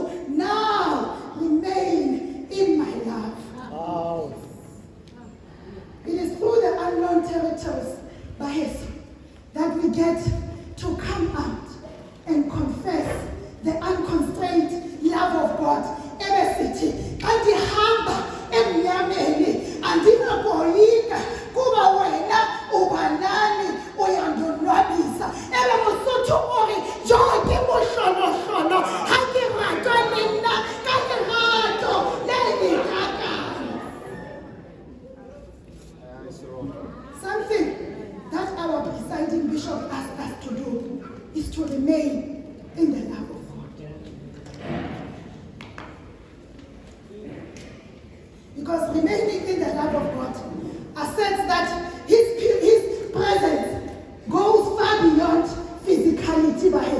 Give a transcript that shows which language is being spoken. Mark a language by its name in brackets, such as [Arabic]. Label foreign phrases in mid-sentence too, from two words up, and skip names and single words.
[English] Now remain in my love. Wow. It is through the unknown territories, that we get to come out and confess the unconstrained love of God. [Xhosa] Ebesithi andihamba emnyameni andingaboyika kuba wena ubanani uyandonwabisa. [Southern Sotho] Ebe mosotho ore jonke mohlolo ha ke ratwa nna ka lerato le lekakana. [English] Something that our presiding bishop asked us to do is to remain in the love of God. Because remaining in the love of God asserts that his presence goes far beyond physicality.